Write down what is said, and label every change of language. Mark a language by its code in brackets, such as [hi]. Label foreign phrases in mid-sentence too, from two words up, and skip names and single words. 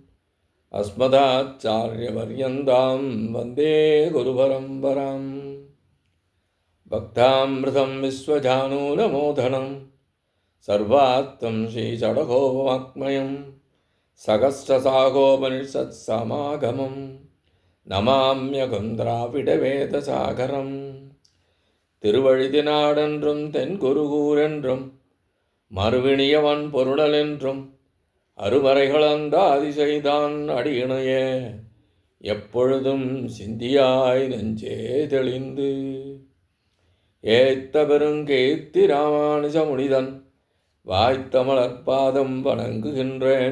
[sa] अस्मदाचार्यपर्यन्तां वन्दे गुरुपरम्पराम् भक्तामृतं विश्वजानूनमोदनं सर्वात्मं श्रीचडगोपवाङ्मयं सहस्रसागोपनिषत्समागमं नमाम्यहं திராவிடவேதசாகரம். [ta] திருவழுதினாடென்றும் தென்குருகூரென்றும் மறுவினியவன் பொருளென்றும் அருமறைகளந்த அதிசைதான் அடியினையே எப்பொழுதும் சிந்தியாய் நெஞ்சே தெளிந்து ஏத்த பெருங்கேத்தி ராமானுஜ முனிதன் வாய்த்தமலர்பாதம் வணங்குகின்றேன்.